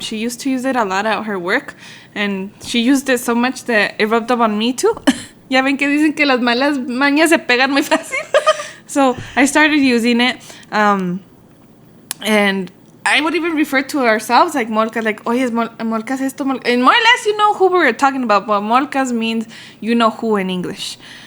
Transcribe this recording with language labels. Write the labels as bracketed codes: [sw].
[en] She used to use it a lot at her work, and she used it so much that it rubbed up on me too. [es] Ya ven que dicen que las malas mañas se pegan muy fácil. [en] So I started using it, and I would even refer to ourselves like molcas, like, [es] oye, es molcas esto, [en] and more or less you know who we were talking about, but molcas means you know who in English.